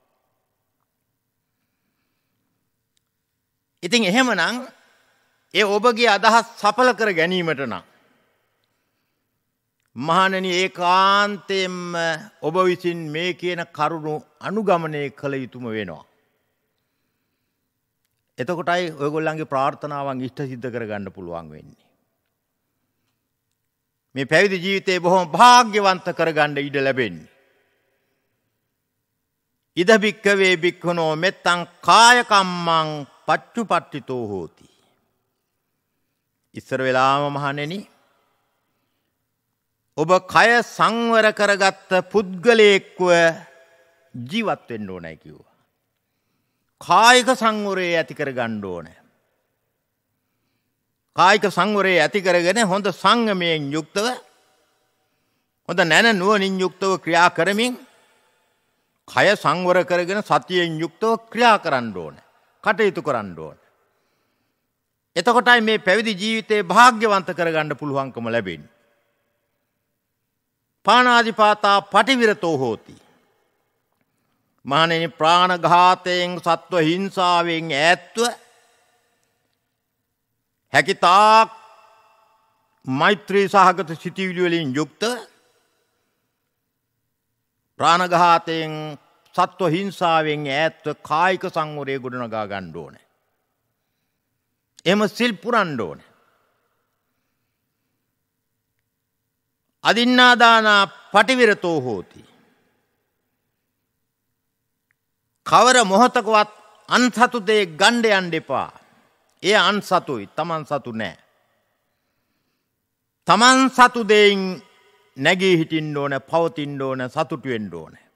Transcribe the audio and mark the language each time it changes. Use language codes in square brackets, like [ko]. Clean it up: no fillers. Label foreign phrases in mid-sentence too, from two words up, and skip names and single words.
[si] ඉතින් එහෙමනම් ඒ ඔබගේ අදහස් සඵල කර ගැනීමට නම් මහණෙනි ඒකාන්තයෙන්ම ඔබ විසින් මේ කියන කරුණු අනුගමනය කළ යුතුම වෙනවා. එතකොටයි ඔයගොල්ලන්ගේ ප්‍රාර්ථනාවන් ඉෂ්ට සිද්ධ කරගන්න පුළුවන් වෙන්නේ. මේ පැවිදි ජීවිතේ බොහොම වාග්යවන්ත කරගන්න ඉඩ ලැබෙන්නේ. [pi] ඉද බික්කවේ බික්ඛුනෝ මෙත්තං කාය කම්මං පච්චුපට්ඨිතෝ හෝති. [si] ඉස්සර වෙලාම මහණෙනි ඔබ කය සංවර කරගත්ත පුද්ගලයෙක්ව ජීවත් වෙන්න ඕනයි කිව්වා. කායික සංවරය ඇති කරගන්න ඕනේ. කායික සංවරය ඇති කරගෙන හොඳ සංයමයෙන් යුක්තව හොඳ නැන නුවණින් යුක්තව ක්‍රියා කරමින් කය සංවර කරගෙන සතියෙන් යුක්තව ක්‍රියා කරන්න ඕනේ. කටයුතු කරන්න ඕනේ. එතකොටයි මේ පැවිදි ජීවිතේ වාග්යවන්ත කරගන්න පුළුවන්කම ලැබෙන්නේ. [pi] පාණාතිපාතා පටිවිරතෝ හෝති. [si] මහණෙනි ප්‍රාණඝාතයෙන් සත්ව හිංසාවෙන් ඈත්ව හැකිතාක් මෛත්‍රී සහගත සිතිවිලි වලින් යුක්ත ප්‍රාණඝාතයෙන් සත්ව හිංසාවෙන් ඈත්ව කායික සංවරය ගොඩනගා ගන්න ඕනේ. එහෙම සිල් පුරන්න ඕනේ. [pi] අදින්නාදානා පටිවිරතෝ හෝති. [si] කවර මොහොතකවත් අන්සතු දේ ගණ්ඩ යන්න එපා. ඒ අන්සතුයි තමන් සතු නෑ. තමන් සතු දෙයින් නැගී හිටින්න ඕන පවතින්න ඕන සතුටු වෙන්න ඕන.